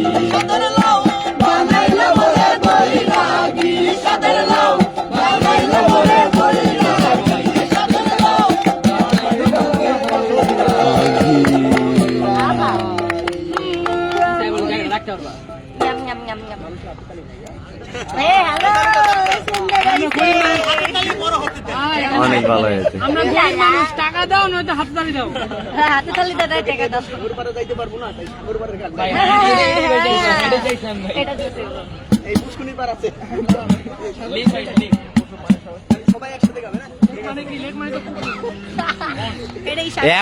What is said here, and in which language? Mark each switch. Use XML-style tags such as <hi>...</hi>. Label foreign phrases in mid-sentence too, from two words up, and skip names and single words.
<bn>সাদের লাউ বানাইল মোরে বৈরাগী সাদের লাউ বানাইল মোরে বৈরাগী সাদের লাউ রাখতে পারবা Nham nham nham nham.</bn> <en>Hey, hello.</en> <bn>অনেক ভালো হয়েছে আমরা গরিব মানুষ, টাকা দাও নয়তো হাত তালি দাও হাতে তালি দাদা টাকা দাও। এটা দিতে হবে। এটাই সাথে।</bn>